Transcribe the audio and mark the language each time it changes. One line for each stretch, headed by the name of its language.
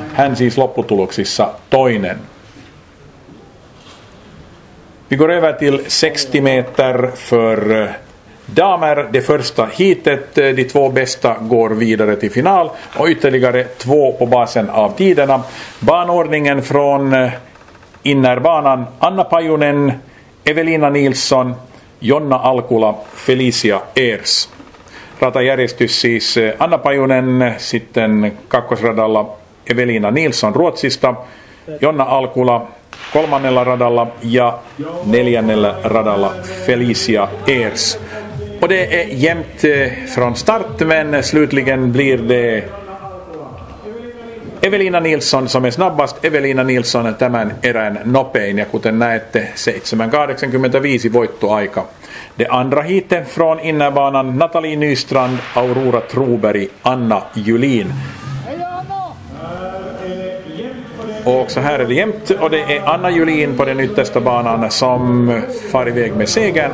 Finnish: Hän siis lopputuloksissa toinen.
Swedish: Vi går över till 60 meter för damer. Det första heatet, de två bästa går vidare till final och ytterligare två på basen av tiderna. Banordningen från innerbanan: Anna Pajunen, Evelina Nilsson, Jonna Alkula, Felicia Eers.
Finnish: Ratajärjestys siis Anna Pajunen, sitten kakkosradalla Evelina Nilsson Ruotsista, Jonna Alkula kolmannella radalla ja neljännellä radalla Felicia Eers.
Swedish: Och det är jämnt från start, men slutligen blir det Evelina Nilsson som är snabbast.
Finnish: Evelina Nilsson tämän erän nopein ja kuten näette 7.85 voittoaika.
Swedish: Det andra heatet från innerbanan: Nathalie Nystrand, Aurora Troberg, Anna Julin. Och så här är det jämnt och det är Anna Julin på den yttersta banan som far iväg med segern.